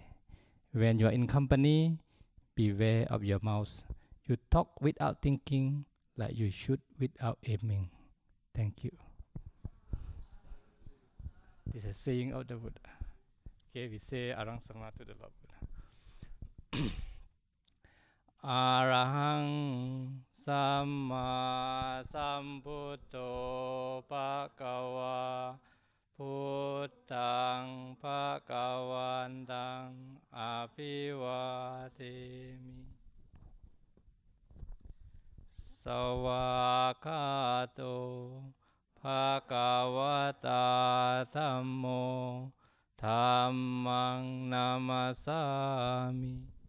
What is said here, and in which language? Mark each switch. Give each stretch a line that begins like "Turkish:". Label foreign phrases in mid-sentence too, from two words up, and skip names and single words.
English: When you are in company, beware of your mouth. You talk without thinking, like you shoot without aiming. Thank you. This is a saying of the Buddha. Okay, we say
Pali: Arang Sama
English: to the Lord Buddha.
Pali: Arahang Samma Sambuddho Bhagava Buddhang Bhagavantang Abhivademi Sawakato Bhagavata Dhammo Dhammang Namasami